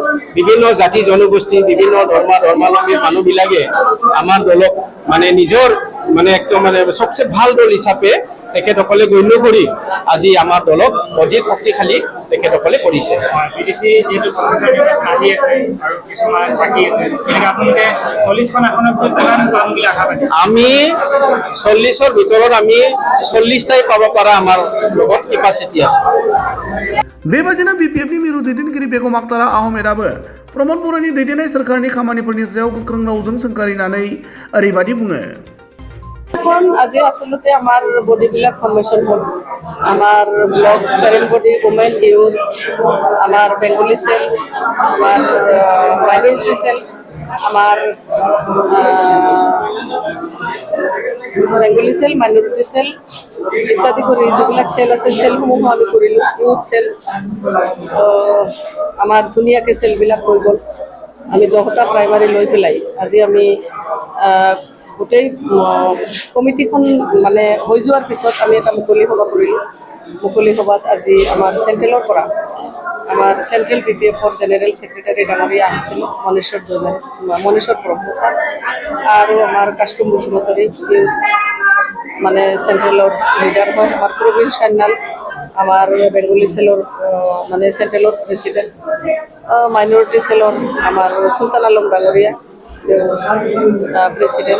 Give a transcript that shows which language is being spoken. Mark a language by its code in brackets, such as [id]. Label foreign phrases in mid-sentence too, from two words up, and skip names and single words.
[as] বিভিন্ন জাতি জনগোষ্ঠী, বিভিন্ন ধৰ্মাৱলম্বী মানুহবিলাকে আমাৰ দলক মানে নিজৰ মানে একদম মানে সবচে ভাল দল হিচাপে তেখেতসকলে গণ্য কৰি আজি আমাৰ দলক অধিক শক্তিশালী তেখেতসকলে কৰিছে। বিটিসি যেহেতু আহি আছে আৰু কিছুমান বাকী আছে, আপোনালোকে 40খন আসনৰ ভিতৰত কিমান পাম বুলি আশা পাইছে? আমি 40ৰ ভিতৰত আমি 40টাই পাব পৰা আমাৰ লগত কেপাচিটি আছে। [brx] बेबायदिनो बिपिएफनि मिरु दैदेनगिरि बेगम आखतारा आहमेदाबो प्रमद बर'नि दैदेननाय सोरखारनि खामानिफोरनि सायाव गोख्रों रावजों सोंखारिनानै ओरैबायदि बुङो। [as] এখন আজি আসলতে আমার বডিবিলাক ফর্মেশন হল। আমার [en] block parent body, [as] ওমেন, ইউথ, আমার [en] Bengali cell, [as] আমার [en] minority cell, [as] আমার [en] Bengali cell, minority cell [as] ইত্যাদি করে যেবিলাক সেল আছে সেলসমূহ আমি কৰিলোঁ। [en] youth cell, [as] আমাৰ ধুনীয়াকৈ সেলবিলাক হৈ গ'ল। আমি 10টা প্ৰাইমাৰী লৈ পেলাই আজি আমি গোটেই কমিটিখন মানে হৈ যোৱাৰ পিছত আমি এটা মুকলি সভা কৰিলোঁ। মুকলি সভাত আজি আমাৰ চেণ্ট্ৰেলৰ পৰা আমাৰ চেণ্ট্ৰেল বিপিএফৰ [en] general secretary [as] ডাঙৰীয়া আহিছিলে, মনেশ্বৰ ব্ৰহ্ম ছাৰ আৰু আমাৰ কাষ্টম বসুমতাৰী মানে চেণ্ট্ৰেলৰ লিডাৰ হয়, আমাৰ প্ৰবীণ সান্যাল আমাৰ বেংগলী সেলৰ মানে চেণ্ট্ৰেলৰ প্ৰেচিডেণ্ট, মাইনৰিটি সেলৰ আমাৰ চুলতান আলম ডাঙৰীয়া প্ৰেচিডেণ্ট।